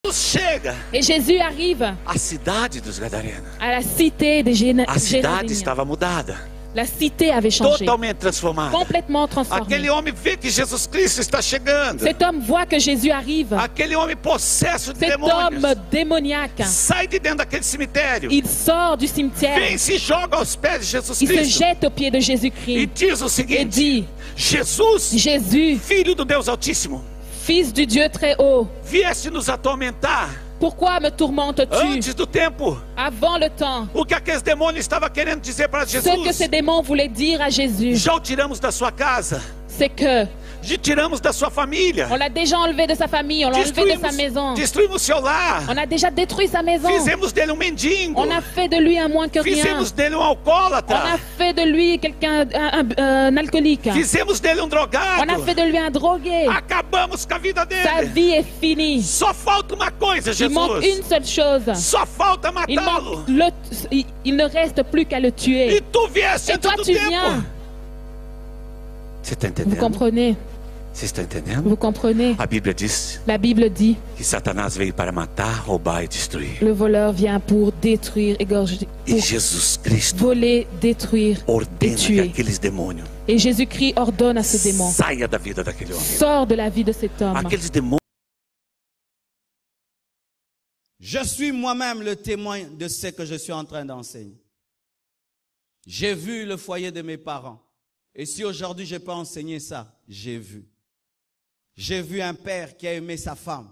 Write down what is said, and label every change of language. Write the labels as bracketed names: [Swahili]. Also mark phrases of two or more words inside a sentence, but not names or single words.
[French] Et Jésus arrive [Portuguese] à cidade dos Gadarenos. [French] à la cité des [Portuguese] A cidade [French] Géraséniens. [Portuguese] estava mudada, [French] La cité avait changé, [Portuguese] totalmente transformada. [French] complètement transformée. [Portuguese] Aquele homem vê que Jesus Cristo está chegando. [French] Cet homme voit que Jésus arrive. [Portuguese] Aquele homem possesso de [French] Cet [Portuguese] demônios [French] homme démoniaque, [Portuguese] sai de dentro daquele cemitério, [French] il sort du cimetière, [Portuguese] vem e se joga aos pés de Jesus [French] il se [Portuguese] Cristo [French] jette aux pieds de [Portuguese] e [French] Jésus-Christ [Portuguese] diz o [French] et [Portuguese] seguinte: [French] dit, [Portuguese] Jesus, [French] Jésus, [Portuguese] Filho do Deus Altíssimo, [French] Fils du Dieu très haut, [Portuguese] vieste nos atormentar [French] pourquoi me tourmentes-tu [Portuguese] antes do tempo. [French] avant le temps? [Portuguese] O que aqueles demônios estavam querendo dizer para [French] Ce que [Portuguese] Jesus: [French] ces démons voulaient dire à Jésus, [Portuguese] já o tiramos da sua casa, [French] c'est que [Portuguese] tiramos da sua família, [French] on l'a déjà enlevé de sa famille, on l'a enlevé de sa maison, [Portuguese] destruímos seu lar, [French] on a déjà détruit sa maison, [Portuguese] fizemos dele mendigo, [French] on a fait de lui un moins que rien, [Portuguese] fizemos dele [French] on a [Portuguese] alcoólatra, [French] fait de lui quelqu'un, un alcoolique, [Portuguese] fizemos dele drogado, [French] on a fait de lui un drogué, [Portuguese] acabamos com a vida [French] sa [Portuguese] dele. [French] vie est finie. [Portuguese] Só falta uma coisa, [French] Il manque [Portuguese] Jesus. [French] une seule chose, [Portuguese] Só falta [French] il, [Portuguese] matá-lo. [French] il ne reste plus qu'à le [Portuguese] E [French] tuer. [Portuguese] tu vieste [French] Et [Portuguese] antes [French] toi [Portuguese] do [French] tu [Portuguese] tempo. [French] viens, [Portuguese] Você está [French] vous [Portuguese] entendendo? [French] comprenez, [Portuguese] Você está entendendo? [French] vous comprenez. [Portuguese] A Bíblia diz [French] La Bible dit, [Portuguese] que Satanás veio para matar, roubar e destruir. [French] le voleur vient pour détruire, égorger, [Portuguese] E [French] pour [Portuguese] Jesus Cristo [French] voler, détruire et [Portuguese] ordena que [French] tuer. [Portuguese] aqueles demônios [French] Et Jésus-Christ ordonne à ce démon, [Portuguese] saia da vida daquele homem. [French] sors de la vie de cet homme. [Portuguese] Aqueles demônios. [French] Je suis moi-même le témoin de ce que je suis en train d'enseigner. J'ai vu le foyer de mes parents. Et si aujourd'hui je peux enseigner ça, j'ai vu. J'ai vu un père qui a aimé sa femme.